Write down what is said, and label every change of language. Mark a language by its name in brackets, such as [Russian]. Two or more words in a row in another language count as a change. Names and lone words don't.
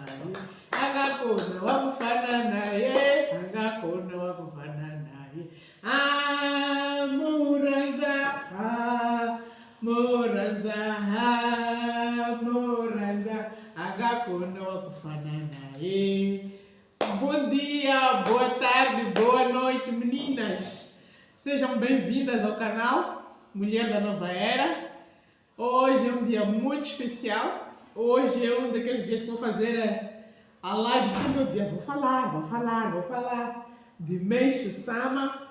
[Portuguese] Angakona wakufanana, angakona wakufanana. Muranza, muranza, muranza, angakona wakufanana. Bom dia, boa tarde, boa noite, meninas. Sejam bem-vindas ao canal Mulher da Nova Era. Hoje é um dia muito especial. Hoje é um daqueles dias que vou fazer a live, sempre eu dizia, vou falar de Meshu Sama.